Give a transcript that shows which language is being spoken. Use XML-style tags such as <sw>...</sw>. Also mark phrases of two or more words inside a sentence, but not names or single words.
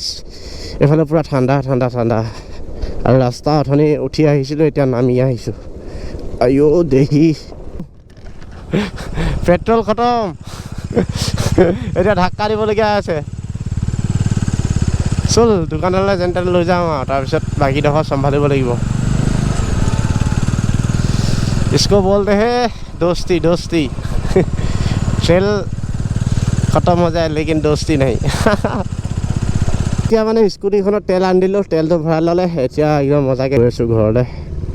<as>এইফালে পূৰা ঠাণ্ডা, আৰু ৰাস্তা অথনি উঠি আহিছিলোঁ, এতিয়া নামি আহিছোঁ। দেহি পেট্ৰল খতম। এতিয়া ধাক্কা দিবলগীয়া আছে চল দোকানলৈ যেন তেন লৈ যাওঁ আৰু তাৰপিছত বাকীডোখৰ চম্ভালিব লাগিব</as> <hi>इसको बोलते हैं दोस्ती दोस्ती ट्रेल खत्म हो जाए लेकिन दोस्ती नहीं</hi> <as>এতিয়া মানে স্কুটিখনত তেল আনি দিলোঁ তেলটো ভৰাই ল'লে এতিয়া একদম মজাকৈ গৈ আছোঁ ঘৰলৈ</as>